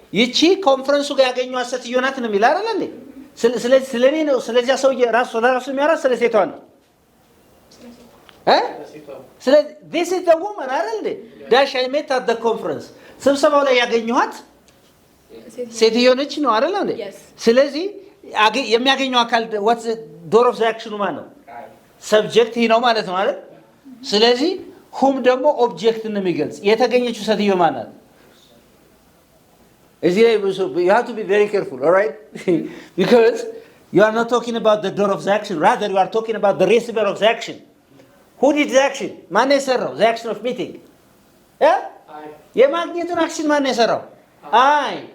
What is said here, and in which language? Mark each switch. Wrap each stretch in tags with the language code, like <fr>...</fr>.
<am>ይቺ ኮንፈረንሱ ጋር ያገኘኋት ሴትዮ ናት ነው የሚል አይደል እንዴ? ስለዚህ ስለኔ ነው ስለዚያ ሰውዬ ራሱ የሚያወራ ስለ ሴቷ ነው ስለዚህ</am> <en>this is the woman</en> <am>አይደል እንዴ?</am> <en>dash I met at the conference</en> <am>ስብሰባው ላይ ያገኘኋት ሴትዮ ነች ነው አይደል እንዴ? ስለዚህ የሚያገኘው አካል</am> <en>what's the door of the action</en> <am>ማን ነው? ሰብጀክት ነው ማለት ነው አይደል? ስለዚህ whom ደግሞ ኦብጀክት ነው የሚገልጽ። የተገኘችው ሴትዮ ማን ናት? እዚህ ላይ</am> <en>you have to be very careful, all right? because you are not talking about the door of the action, rather you are talking about the receiver of the action. who did the action?</en> <am>ማን የሰራው?</am> <en>the action of meeting.</en> <am>የማግኘቱን አክሽን ማን የሰራው?</am> <en>I.</en>